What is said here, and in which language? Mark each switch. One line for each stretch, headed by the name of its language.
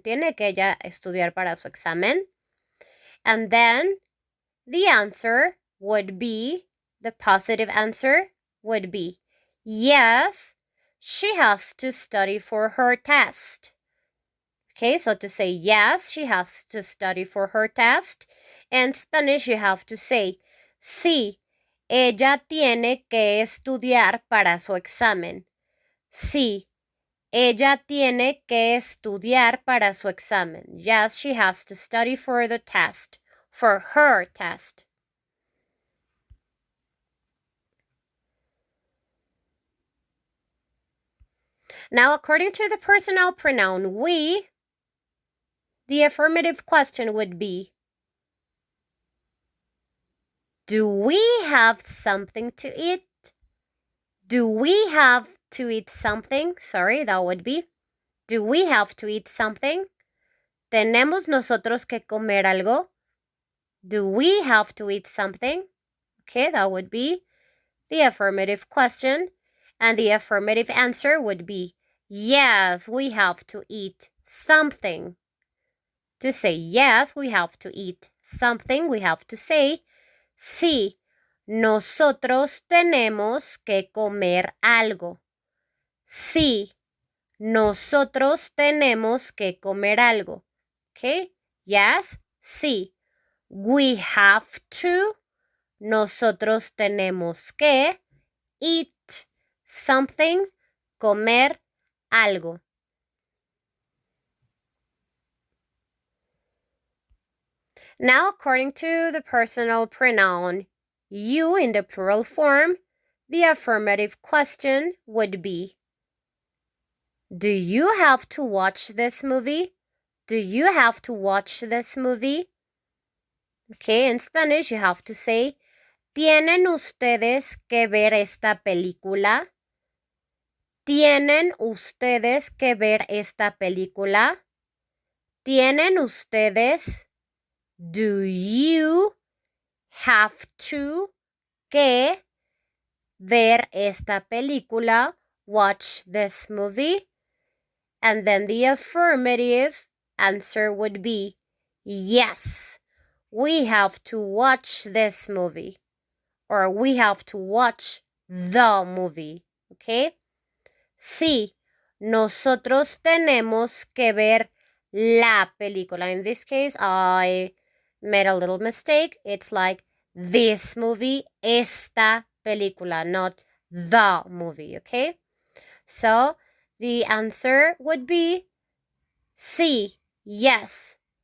Spanish: ¿Tiene que ella estudiar para su examen?
English: And then the answer would be, the positive answer would be, yes, she has to study for her test. Okay, so to say yes, she has to study for her test. In Spanish, you have to say,
Spanish: sí, ella tiene que estudiar para su examen. Sí, ella tiene que estudiar para su examen.
English: Yes, she has to study for the test, for her test. Now, according to the personal pronoun we, the affirmative question would be, do we have something to eat? Do we have to eat something? Sorry, that would be, do we have to eat something?
Spanish: ¿Tenemos nosotros que comer algo?
English: Do we have to eat something? Okay, that would be the affirmative question. And the affirmative answer would be, yes, we have to eat something. To say yes, we have to eat something, we have to say,
Spanish: sí, nosotros tenemos que comer algo. Sí, nosotros tenemos que comer algo.
English: Okay, yes, sí. We have to,
Spanish: nosotros tenemos que,
English: eat something,
Spanish: comer algo.
English: Now, according to the personal pronoun you in the plural form, the affirmative question would be, do you have to watch this movie? Do you have to watch this movie? Okay, in Spanish you have to say,
Spanish: ¿tienen ustedes que ver esta película? ¿Tienen ustedes que ver esta película? ¿Tienen ustedes?
English: Do you have to
Spanish: que ver esta película?
English: Watch this movie? And then the affirmative answer would be, yes, we have to watch this movie. Or we have to watch the movie. Okay?
Spanish: Sí, nosotros tenemos que ver la película.
English: In this case, I made a little mistake. It's like this movie,
Spanish: esta película,
English: not the movie, okay? So the answer would be sí, yes.